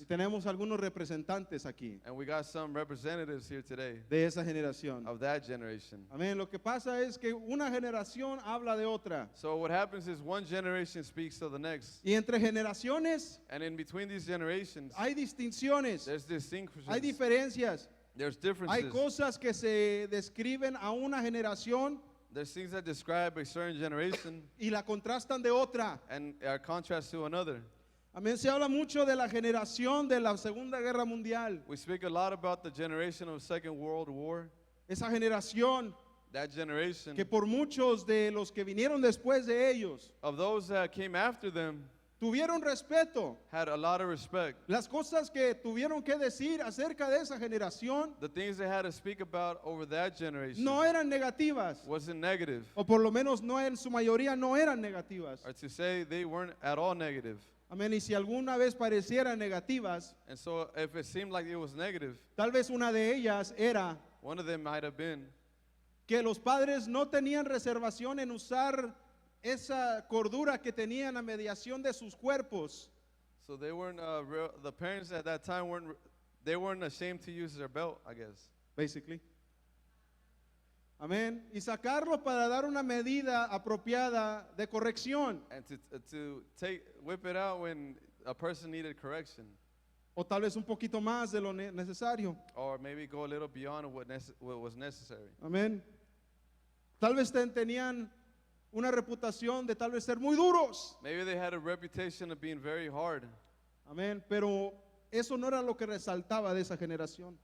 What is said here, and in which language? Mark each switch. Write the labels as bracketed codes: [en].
[es] y tenemos algunos representantes aquí [en] and we got some representatives here today [es] de esa generación. [en] of that generation. [es] Amén. Lo que pasa es que una generación habla de otra, [en] So what happens is one generation speaks to the next. [es] y entre generaciones [en] And in between these generations, [es] hay distinciones, [en] there's distinctions. [es] hay diferencias. [en] There's [es] Hay [en] differences. [es] cosas que se describen a una generación [en] There's things that describe a certain generation [es] y la contrastan de otra. [en] and are contrast to another. [es] Amén. Se habla mucho de la generación de la Segunda Guerra Mundial. [en] We speak a lot about the generation of Second World War. [es] Esa generación [en] That generation [es] que por muchos de los que vinieron después de ellos [en] of those that came after them [es] tuvieron respeto. [en] had a lot of respect. [es] Las cosas que tuvieron que decir acerca de esa generación [en] The things they had to speak about over that generation [es] no eran negativas, [en] wasn't negative, [es] o por lo menos no en su mayoría no eran negativas. [en] or to say they weren't at all negative. [es] Amén. Y si alguna vez parecieran negativas, [en] And so if it seemed like it was negative, [es] tal vez una de ellas era [en] one of them might have been [es] que los padres no tenían reservación en usar esa cordura que tenían a mediación de sus cuerpos, [en] so they weren't the parents at that time weren't ashamed to use their belt, I guess. basically. Amén. [es] Y sacarlo para dar una medida apropiada de corrección, [en] And to whip it out when a person needed correction, [es] o tal vez un poquito más de lo necesario. [en] or maybe go a little beyond what was necessary. [es] Amén. Tal vez tenían una reputación de tal vez ser muy duros. [en] Maybe they had a reputation of being very hard, [es] Amén. Pero eso no era lo que resaltaba de esa generación.